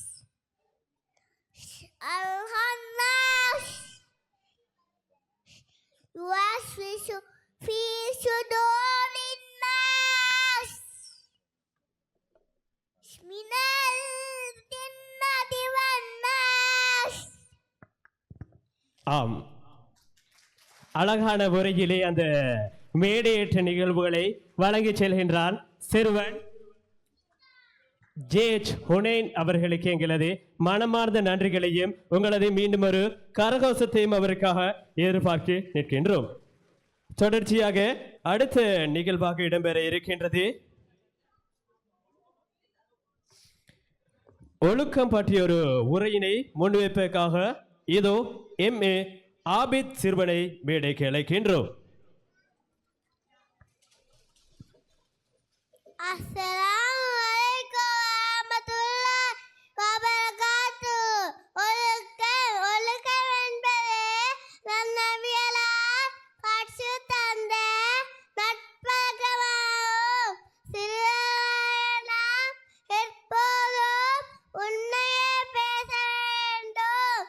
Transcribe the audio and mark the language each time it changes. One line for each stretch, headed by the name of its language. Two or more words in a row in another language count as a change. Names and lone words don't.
Arabic: الخناس يوسوس في صدور الناس من الجنة والناس.
Tamil: ஆம், அழகான முறையிலே அந்த மேடையேற்ற நிகழ்வுகளை வழங்கி செல்கின்றான் சிறுவன் ஜேஜ் ஹுனேன் அவர்களுக்கு எங்களது மனமார்ந்த நன்றிகளையும் உங்களது மீண்டும் ஒரு கரகோசத்தையும் அவருக்காக எதிர்பார்த்து நிற்கின்றோம். தொடர்ச்சியாக அடுத்த நிகழ்வாக இடம்பெற இருக்கின்றது ஒழுக்கம் பற்றிய ஒரு உரையினை முன்வைப்பதற்காக இதோ MA ஆபித் சிறுவனை மேடைக்கு அழைக்கின்றோம்.
Arabic: السلام عليكم ورحمة الله وبركاته.
Tamil: ஒழுக்கம் என்பது நம் நபிகளால் கற்றுத் தந்த நட்பழக்கமாகும். சிறுவர்களாகிய நாம் எப்போதும் உண்மையே பேச வேண்டும்.